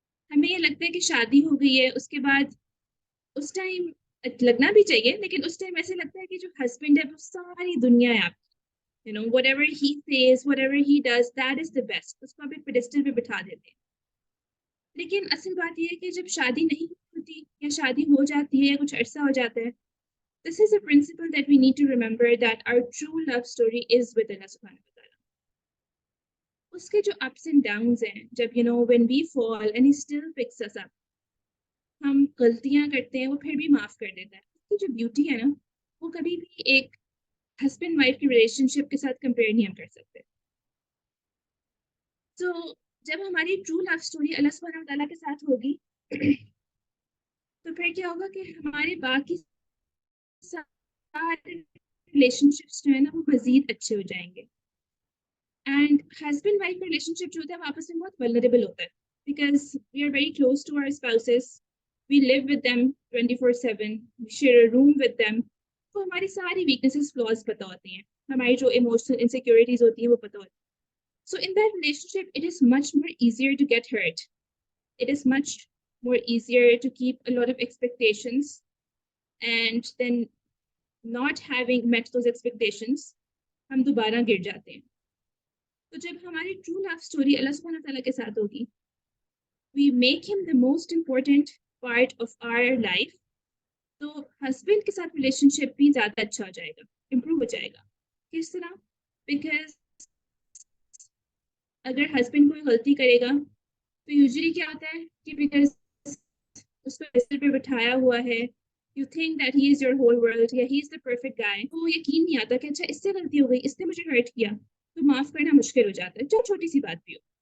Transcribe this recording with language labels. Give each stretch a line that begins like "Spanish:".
Urdu: ہمیں یہ لگتا ہے کہ شادی ہو گئی ہے, اس کے بعد اس ٹائم لگنا بھی چاہیے, لیکن اس ٹائم ایسے لگتا ہے کہ جو ہسبینڈ ہے وہ ساری دنیا ہے آپ کی.
English: whatever he says, whatever he does, that is the best.
Urdu: اس کو آپ ایک پیڈسٹل پہ بٹھا دیتے ہیں. لیکن اصل بات یہ ہے کہ جب شادی نہیں ہوتی یا شادی ہو جاتی ہے یا کچھ عرصہ ہو جاتا ہے,
English: this is a principle that we need to remember, that our true love story is with Allah subhanahu wa ta'ala.
Urdu: اس کے جو ups and downs ہیں, جب
English: when we fall and he still picks us up,
Urdu: ہم غلطیاں کرتے ہیں, وہ پھر بھی معاف کر دیتا ہے. اس کی جو بیوٹی ہے نا, وہ کبھی بھی ایک ہسبینڈ وائف کی ریلیشن شپ کے ساتھ کمپیئر نہیں ہم کر سکتے. تو جب ہماری ٹرو لو اسٹوری اللہ سبحانہ تعالیٰ کے ساتھ ہوگی تو پھر کیا ہوگا کہ ہمارے باقی سارے ریلیشن شپس جو ہے نا وہ مزید اچھے ہو جائیں گے. اینڈ ہسبینڈ وائف کا ریلیشن شپ جو ہوتا ہے وہ آپس میں بہت ولنریبل ہوتا ہے,
English: because we are very close to our spouses, we live with them
Urdu: 24/7, we share a room with them. تو ہماری ساری ویکنیسز, فلاز پتہ ہوتی ہیں, ہماری جو ایموشنل انسیکیورٹیز ہوتی ہیں وہ پتہ ہوتی ہیں.
English: So in that relationship, it is much more easier to get hurt. It is much more easier to keep a lot of expectations, and then not having met those expectations,
Urdu: ہم دوبارہ گر جاتے ہیں. تو جب ہماری true love story اللہ سبحانہ تعالیٰ کے ساتھ ہوگی,
English: we make him the most important part of our life.
Urdu: تو husband کے ساتھ relationship بھی زیادہ اچھا ہو جائے گا, improve ہو جائے گا. کس طرح؟ Because اگر ہسبینڈ کوئی غلطی کرے گا تو یوزلی کیا ہوتا ہے کہ بیکاز اس کو بستر پہ بٹھایا ہوا ہے,
English: you think that he is your whole world یا he is the perfect guy,
Urdu: تو یقین نہیں آتا کہ اچھا اس سے غلطی ہو گئی, اس نے مجھے ہرٹ کیا, تو معاف کرنا مشکل ہو جاتا ہے, جو چھوٹی سی بات بھی ہو.